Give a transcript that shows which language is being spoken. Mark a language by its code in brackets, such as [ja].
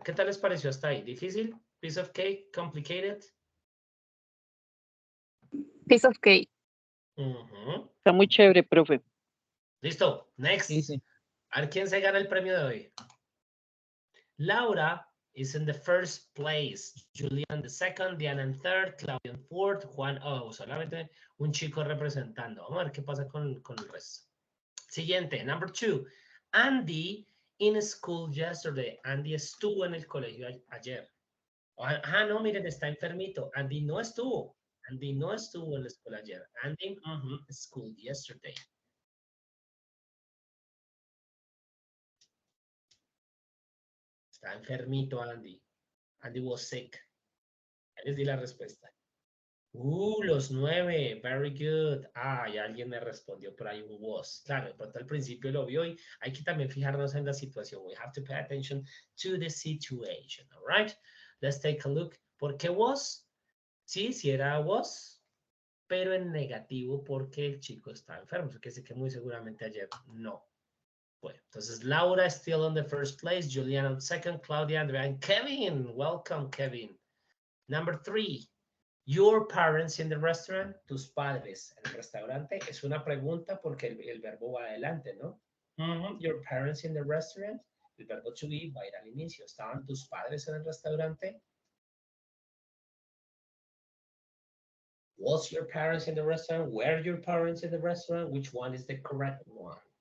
[es] ¿Qué tal les pareció hasta ahí? [en] ¿Difícil? ¿Piece of cake? ¿Complicated? Piece of cake. [es] Está muy chévere, profe. [en] Listo. Next. [es] Sí. A ver quién se gana el premio de hoy. [en] Laura is in the first place. Julian the second, Diana in third, Claudia in fourth, Juan, [es] solamente un chico representando. Vamos a ver qué pasa con el resto. Siguiente, [en] number 2. Andy in school yesterday. [es] Andy estuvo en el colegio ayer. No, miren, está enfermito. Andy no estuvo. Andy no estuvo en la escuela ayer. [en] Andy, school yesterday. [es] Está enfermito Andy. [en] Andy was sick. [es] Ya les di la respuesta. [en] Los 9. Very good. [es] Y alguien me respondió por ahí un was. Claro, de pronto al principio lo vio y hay que también fijarnos en la situación. [en] We have to pay attention to the situation. All right? Let's take a look. [es] ¿Por qué [en] was? [es] Sí, era was, pero en negativo porque el chico está enfermo. Que sé que muy seguramente ayer no. [en] Bueno, entonces Laura is still on the first place, Juliana on second, Claudia, Andrea, and Kevin. Welcome, Kevin. Number 3, your parents in the restaurant, [es] tus padres en el restaurante. Es una pregunta porque el verbo va adelante, ¿no? [en] Your parents in the restaurant, [es] el verbo to be va a ir al inicio. ¿Estaban tus padres en el restaurante? [en] Was your parents in the restaurant? Were your parents in the restaurant? Which one is the correct one?